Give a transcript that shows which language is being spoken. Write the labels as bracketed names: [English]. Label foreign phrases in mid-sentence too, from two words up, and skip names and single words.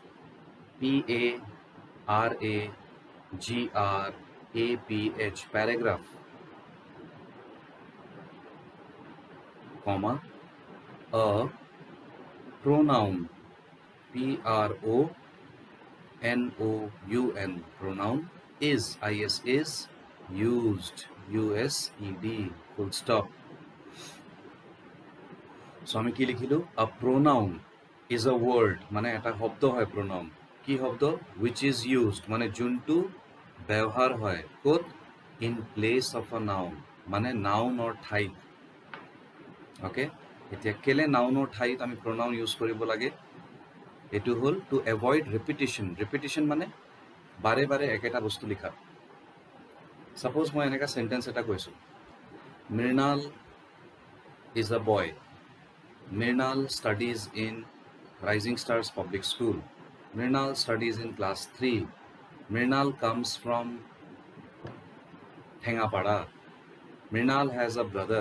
[English] PARAGRAPH, paragraph, comma, a pronoun PRONOUN, pronoun is used USED, full stop. [Assamese] So আমি কি লিখিলো? [English] A pronoun is a word, [Assamese] মানে এটা শব্দ হয় pronoun। কি শব্দ? [English] Which is used, [Assamese] মানে যোনটো ব্যৱহাৰ হয় ক'ত? [English] In place of a noun, [Assamese] মানে নাউনৰ ঠাইত। অ'কে, এতিয়া কেলে নাউনৰ ঠাইত আমি [English] pronoun use [Assamese] কৰিব লাগে? এইটো হ'ল [English] to avoid repetition [Assamese] মানে বাৰে বাৰে একেটা বস্তু লিখা। [English] ছাপ'জ [Assamese] মই এনেকুৱা চেণ্টেঞ্চ এটা কৈছোঁ, [English] Mrinal is a boy, Mrinal studies in Rising Stars Public School, Mrinal studies in class 3, Mrinal comes from Thengapara, Mrinal has a brother.